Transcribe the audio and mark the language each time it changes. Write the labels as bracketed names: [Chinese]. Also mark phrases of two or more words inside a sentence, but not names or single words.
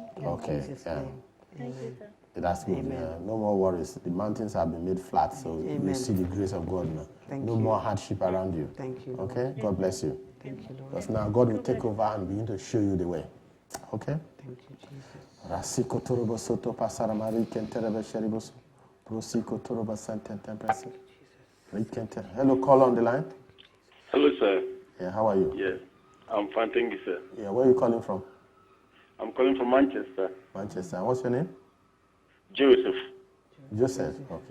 [English] Okay, yeah. Thank you, sir. That's good. No more worries. The mountains have been made flat, so you see the grace of God now. No more hardship around you. Thank you. Okay? God bless you. Thank you, Lord. Because now God will take over and begin to show you the way. Okay? Thank you, Jesus. Rasiko torobo soto pasara mari kenterebe sheriboso. Prosiko toroba santentempresi. Hello, call on the line. Hello, sir. Yeah, how are you? Yes, I'm fine, thank you, sir. Yeah, where are you calling from? I'm calling from Manchester. Manchester. And what's your name? Joseph. Joseph. Okay.